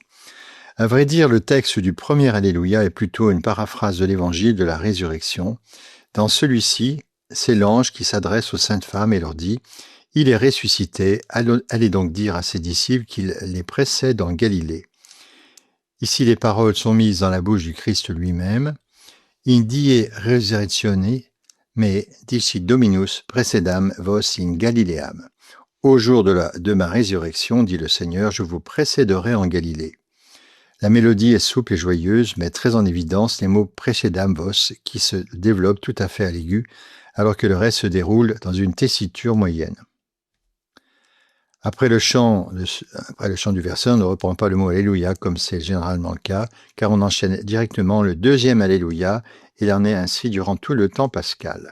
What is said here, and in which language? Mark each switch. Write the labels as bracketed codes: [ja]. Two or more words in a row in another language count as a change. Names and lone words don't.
[fr] À vrai dire, le texte du premier Alléluia est plutôt une paraphrase de l'Évangile de la résurrection. Dans celui-ci, c'est l'ange qui s'adresse aux saintes femmes et leur dit « Il est ressuscité, allez donc dire à ses disciples qu'il les précède en Galilée. » Ici, les paroles sont mises dans la bouche du Christ lui-même. [la] « Indi resurrectione, me dicit Dominus précedam vos in Galileam. [fr] » Au jour de ma résurrection, dit le Seigneur, je vous précéderai en Galilée. La mélodie est souple et joyeuse, mais très en évidence les mots [la] précedam vos [fr] qui se développent tout à fait à l'aigu, alors que le reste se déroule dans une tessiture moyenne. Après le chant du verset, on ne reprend pas le mot Alléluia comme c'est généralement le cas, car on enchaîne directement le deuxième Alléluia, et il en est ainsi durant tout le temps pascal.